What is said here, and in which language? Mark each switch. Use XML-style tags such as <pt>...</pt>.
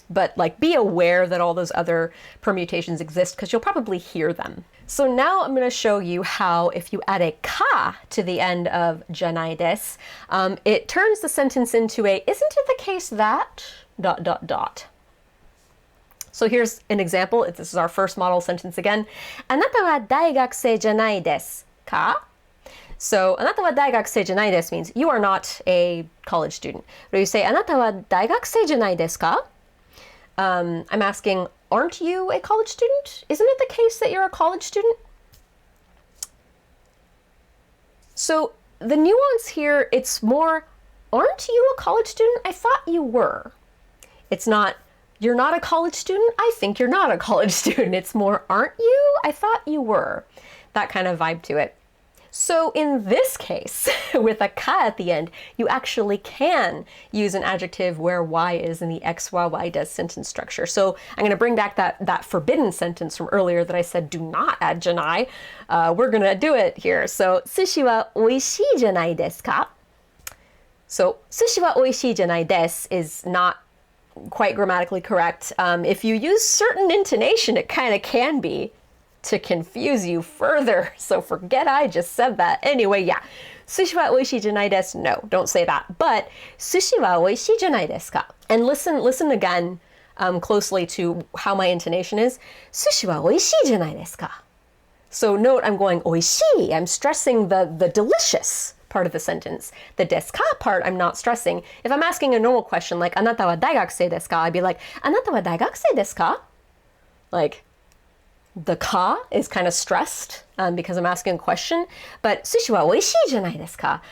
<en>But like be aware that all those other permutations exist because you'll probably hear them. So now I'm going to show you how if you add a ka to the end of janai des, it turns the sentence into a, isn't it the case that ... So here's an example. This is our first model sentence again.</en> <ja>あなたは大学生じゃないですか?</ja> <en>So</en> <ja>あなたは大学生じゃないです</ja> <en>means you are not a college student. But you say</en> <ja>あなたは大学生じゃないですか?</ja> <en>I'm asking, aren't you a college student? Isn't it the case that you're a college student? So the nuance here, it's more, aren't you a college student? I thought you were. It's not, you're not a college student? I think you're not a college student. It's more, aren't you? I thought you were. that kind of vibe to it. So in this case, with a ka at the end, you actually can use an adjective where y is in the x, y does sentence structure. So I'm going to bring back that forbidden sentence from earlier that I said do not add janai. We're going to do it here. So,</en> <ja>寿司はおいしいじゃないですか?</ja> <en>So,</en> <ja>寿司はおいしいじゃないです</ja> <en>is not quite grammatically correct. If you use certain intonation, it kind of can be to confuse you further. So forget I just said that. Anyway, yeah.</en> <ja>寿司はおいしいじゃないです.</ja> <en>No, don't say that. But</en> <ja>寿司はおいしいじゃないですか?</ja> <en>And listen again closely to how my intonation is.</en> <ja>寿司はおいしいじゃないですか?</ja> <en>So note I'm going おいしい. I'm stressing the delicious part of the sentence. The ですか part I'm not stressing. If I'm asking a normal question like</en> <ja>あなたは大学生ですか?</ja> <en>I'd be like あなたは大学生ですか? Like the ka is kind of stressed because I'm asking a question, but</en> <ja>寿司はおいしいじゃないですか?</ja>